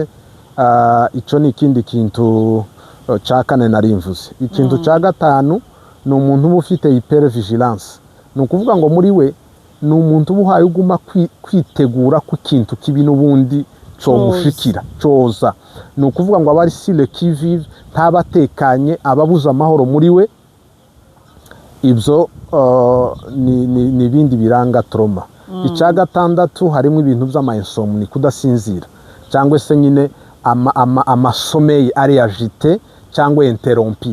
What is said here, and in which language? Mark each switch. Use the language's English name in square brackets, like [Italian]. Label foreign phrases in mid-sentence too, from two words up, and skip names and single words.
[Kinyarwanda] Icyo ni ikindi kintu cya kane nari mvuze. Ikintu cya gatanu ni umuntu uba ufite hypervigilance, ni ukuvuga ngo muri we ni umuntu ubuhaye uguma kwitegura ku kintu kibi n'ubundi cyomushikira cyoza. Ni ukuvuga ngo abari [French] sur le qui vive, [Kinyarwanda] ntabatekanye, ababuza amahoro muri we. Ibyo ni ibindi biranga trauma. Icya gatandatu harimo ibintu by'ama-insomnie, kudasinzira cyangwa se nyine amasomeye ari agité cyangwa interrompu.